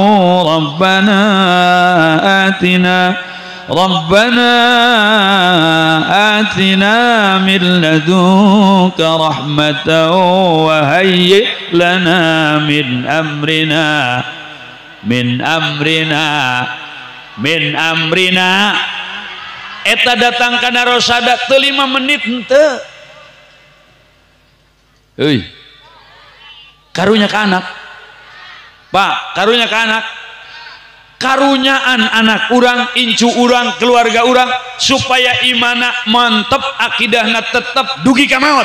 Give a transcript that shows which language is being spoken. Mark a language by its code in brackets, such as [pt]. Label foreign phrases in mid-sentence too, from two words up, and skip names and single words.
[ar] ربنا آتنا من لدنك رحمة وهيئ لنا من أمرنا [su] eta datang kana rosada teu 5 menit henteu. Euy, karunya ke anak, Pak, karunya ke anak, karunyaan anak urang, incu urang, keluarga urang, supaya imana mantep, akidahna tetap dugi ka maot.